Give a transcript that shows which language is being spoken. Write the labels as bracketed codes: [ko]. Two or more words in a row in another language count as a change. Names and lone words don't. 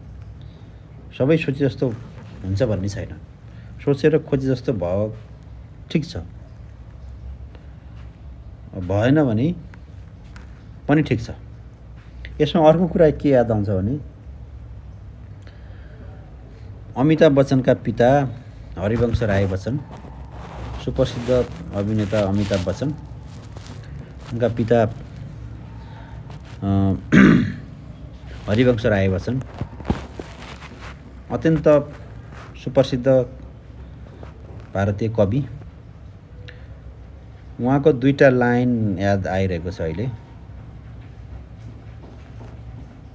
[ne] सबै सोचे जस्तो हुन्छ भन्ने छैन। सोचेर खोजे जस्तो भयो ठिक छ, भएन भने पनि ठिक छ। यसमा अर्को कुरा के याद आउँछ भने, अमिताभ बच्चनका पिता हरिवंश राय बच्चन, सुप्रसिद्ध अभिनेता अमिताभ बच्चन, उनका पिता हरिवंश राय बच्चन अत्यन्त सुप्रसिद्ध भारतीय कवि। उहाँको दुईटा लाइन याद आइरहेको छ अहिले।